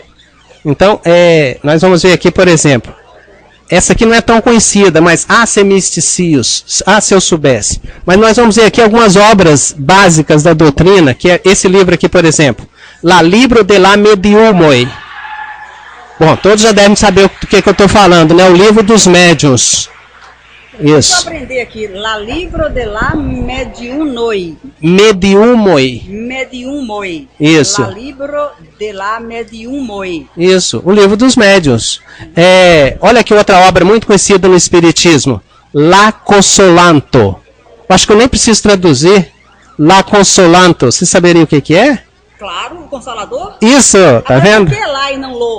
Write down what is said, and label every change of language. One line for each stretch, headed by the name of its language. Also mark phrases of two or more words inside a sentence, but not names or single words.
Portuguese: Então, nós vamos ver aqui, por exemplo, essa aqui não é tão conhecida, mas se misticius, se eu soubesse. Mas nós vamos ver aqui algumas obras básicas da doutrina, que é esse livro aqui, por exemplo, La Libro de la Mediumoi. Bom, todos já devem saber do que eu estou falando, né? O livro dos médiuns. Isso. Deixa eu aprender aqui. La Libro de la Mediumoi. Mediumoi. Mediumoi. Isso. La Libro de la Mediumoi. Isso, o livro dos médiuns. Olha aqui outra obra muito conhecida no Espiritismo. La Consolanto. Acho que eu nem preciso traduzir. La Consolanto. Você saberia o que é? Claro, o Consolador. Isso, tá agora, vendo? Por que lá e não lo?